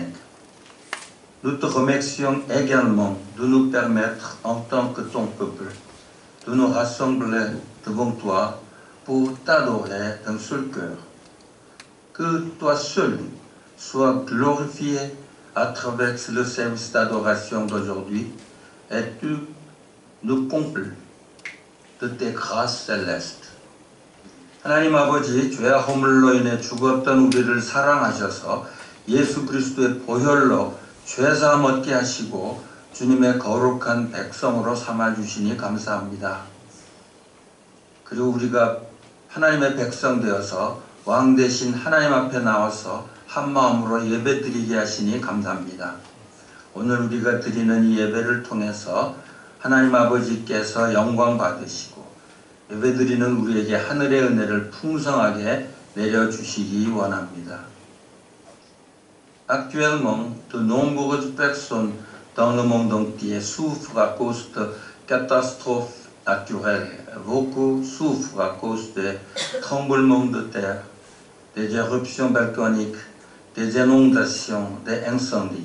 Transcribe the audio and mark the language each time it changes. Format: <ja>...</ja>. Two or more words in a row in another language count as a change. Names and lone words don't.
<fr>Nous te remercions également de nous permettre, en tant que ton peuple, de nous rassembler devant toi pour t'adorer d'un seul cœur. Que toi seul sois glorifié à travers le service d'adoration d'aujourd'hui et tu nous combles de tes grâces célestes.</fr> <ko>하나님 아버지, 죄와 허물로 인해 죽었던 우리를 사랑하셔서 예수 그리스도의 보혈로 죄사함 얻게 하시고 주님의 거룩한 백성으로 삼아주시니 감사합니다. 그리고 우리가 하나님의 백성 되어서 왕 대신 하나님 앞에 나와서 한 마음으로 예배드리게 하시니 감사합니다. 오늘 우리가 드리는 이 예배를 통해서 하나님 아버지께서 영광 받으시고 예배드리는 우리에게 하늘의 은혜를 풍성하게 내려주시기 원합니다.</ko> <fr>Actuellement, de nombreuses personnes dans le monde entier souffrent à cause de catastrophes naturelles. Beaucoup souffrent à cause des tremblements de terre, des éruptions volcaniques, des inondations, des incendies.</fr>